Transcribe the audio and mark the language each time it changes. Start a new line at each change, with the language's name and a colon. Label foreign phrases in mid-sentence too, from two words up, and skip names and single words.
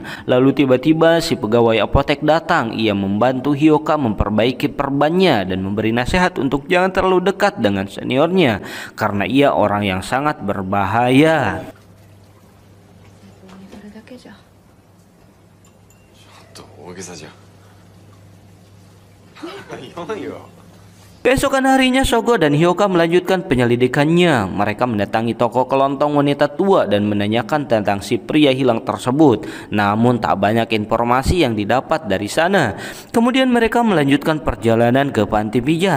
Indonesian: Lalu tiba-tiba si pegawai apotek datang. Ia membantu Hyoka memperbaiki perbannya dan memberi nasihat untuk jangan terlalu dekat dengan seniornya karena ia orang yang sangat berbahaya.
Japanese: と大げさじゃ。4よ。
Indonesian: Keesokan harinya Sogo dan Hyoka melanjutkan penyelidikannya. Mereka mendatangi toko kelontong wanita tua dan menanyakan tentang si pria hilang tersebut. Namun tak banyak informasi yang didapat dari sana. Kemudian mereka melanjutkan perjalanan ke panti pijat.